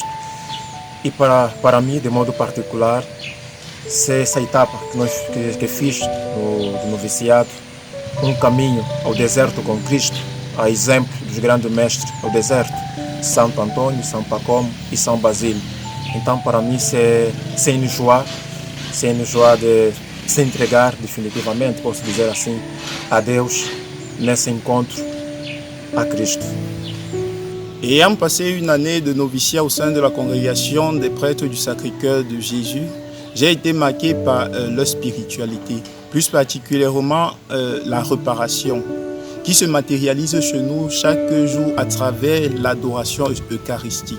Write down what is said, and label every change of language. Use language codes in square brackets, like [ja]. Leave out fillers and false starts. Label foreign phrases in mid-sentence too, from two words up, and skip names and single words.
[pt] E para mim, de modo particular, é essa etapa que fiz no noviciado, um caminho ao deserto com Cristo, a exemplo dos grandes mestres ao deserto, Santo Antônio, São Pacomo e São Basílio. Então, para mim, é enjoar de se entregar definitivamente, posso dizer assim, a Deus nesse encontro a Cristo. [fr] Ayant passé une année de noviciat au sein de la congrégation des prêtres du Sacré-Cœur de Jésus, j'ai été marqué par leur spiritualité, plus particulièrement la réparation, qui se matérialise chez nous chaque jour à travers l'adoration eucharistique.